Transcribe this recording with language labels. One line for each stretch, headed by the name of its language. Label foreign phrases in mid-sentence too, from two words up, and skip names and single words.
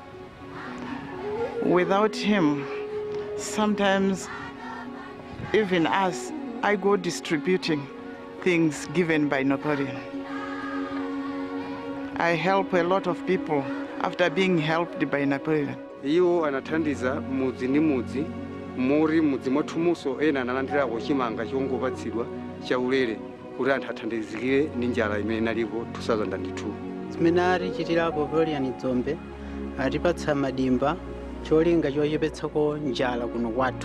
English: Without him, sometimes even us, I go distributing things given by Napoleon. I help a lot of people after being helped by Napoleon.
Nyanja: Iwo anathandiza mudzi ndi mudzi, muri mudzi mwathumunso ena analandirawo chimanga chongopatsidwa chaulere kuti anthu athandizikire ndi njala imene inalipo 2002. Zimene atichitirapo Napoleon Dzombe atipatsa madimba cholinga chochepetsako njala kuno kwathu.